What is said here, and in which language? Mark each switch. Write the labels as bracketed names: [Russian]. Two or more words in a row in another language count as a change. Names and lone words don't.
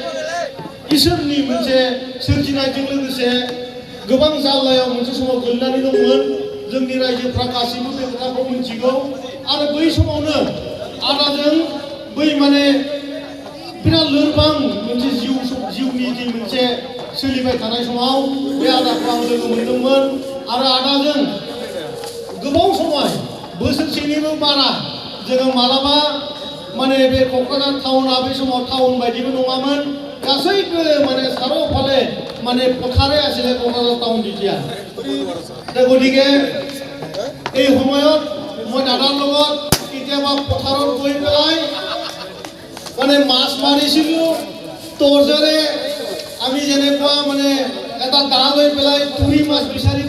[Bodo] इसोरनि मोनसे सोरजिनायजों लोगोसे गोबां जाल्लायाव मोनसे समाव गोलैनानै दंमोन जोंनि रायजोफ्रा गासैबो बे खोथाखौ मिथिगौ आरो बै समावनो आदाजों बै माने बिराद लोरबां मोनसे जिउनि जि मोनसे सोलिबाय थानाय समाव बे आदाखौ आं लोगो मोनदोंमोन आरो आदाजों गोबाव समय बोसोरसेनिबो बारा जोङो मालाबा माने बे क'क्राझार टाउना बे समाव टाउन बायदिबो नङामोन गासैबो [Assamese] माने চাৰিওফালে মানে পথাৰে আছিল ক'ক্ৰাঝাৰ টাউন যেতিয়া গতিকে এই সময়ত মই দাদাৰ লগত কেতিয়াবা পথাৰত গৈ পেলাই মানে মাছ মাৰিছিলোঁ টৰ্চেৰে আমি যেনেকুৱা মানে এটা দা লৈ পেলাই তুৰি মাছ বিচাৰি